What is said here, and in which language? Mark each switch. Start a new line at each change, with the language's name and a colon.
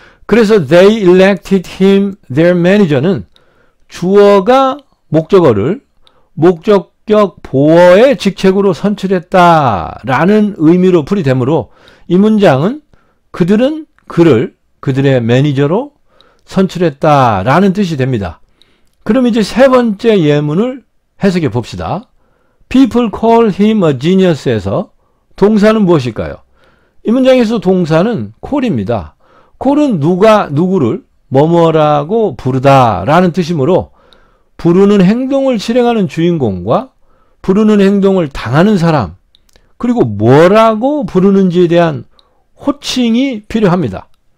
Korean: 그래서
English: they elected him their manager
Korean: 는 주어가 목적어를 목적격 보어의 직책으로 선출했다라는 의미로 풀이되므로 이 문장은 그들은 그를 그들의 매니저로 선출했다라는 뜻이 됩니다. 그럼 이제 세 번째 예문을 해석해 봅시다.
English: People call him a genius
Korean: 에서 동사는 무엇일까요? 이 문장에서 동사는 call입니다. call은 누가 누구를 뭐뭐라고 부르다 라는 뜻이므로 부르는 행동을 실행하는 주인공과 부르는 행동을 당하는 사람 그리고 뭐라고 부르는지에 대한 호칭이 필요합니다.